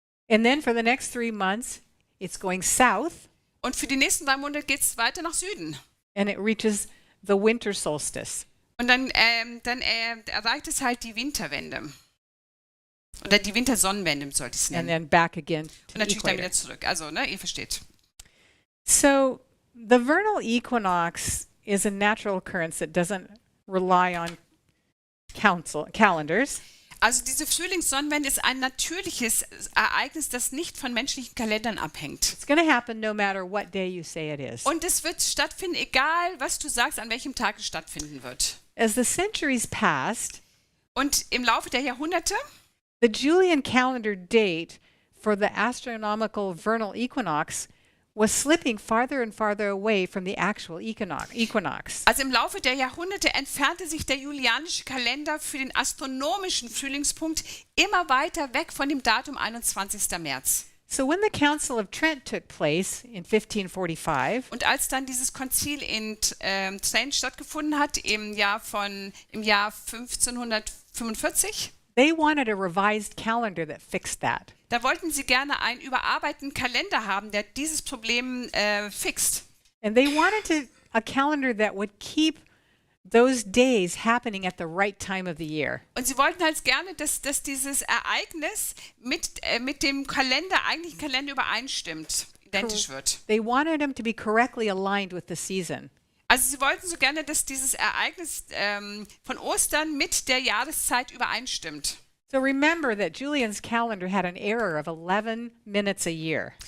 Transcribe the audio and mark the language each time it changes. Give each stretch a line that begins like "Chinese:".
English: And then for the next 3 months, it's going south
German: Und für die nächsten 3 Monate geht es weiter nach Süden.
English: and it reaches the winter solstice.
German: Und dann erreicht es halt die Winterwende. Oder die Wintersonnenwende sollte ich es
English: And
German: nennen.
English: then back again
German: Und
English: to the
German: natürlich dann
English: equator.
German: wieder zurück. Also, ihr versteht.
English: So the vernal equinox is a natural occurrence that doesn't rely on calendars.
German: Also diese Frühlingssonnenwende ist ein natürliches Ereignis, das nicht von menschlichen Kalendern abhängt.
English: It's going to happen no matter what day you say it is.
German: Und es wird stattfinden, egal was du sagst, an welchem Tag es stattfinden wird.
English: As the centuries passed,
German: Und im Laufe der Jahrhunderte
English: the Julian calendar date for the astronomical vernal equinox was slipping farther and farther away from the actual equinox.
German: Also im Laufe der Jahrhunderte entfernte sich der julianische Kalender für den astronomischen Frühlingspunkt immer weiter weg von dem Datum 21. März.
English: So when the Council of Trent took place in 1545,
German: Und als dann dieses Konzil in Trent stattgefunden hat im Jahr 1545,
English: they wanted a revised calendar that fixed that.
German: da wollten sie gerne einen überarbeiteten Kalender haben, der dieses Problem fixt.
English: And they wanted a calendar that would keep those days happening at the right time of the year.
German: Und sie wollten halt gerne, dass dieses Ereignis mit dem eigentlichen Kalender übereinstimmt, identisch wird.
English: They wanted them to be correctly aligned with the season.
German: Also sie wollten so gerne, dass dieses Ereignis von Ostern mit der Jahreszeit übereinstimmt.
English: So remember that Julian's calendar had an error of 11 minutes a year.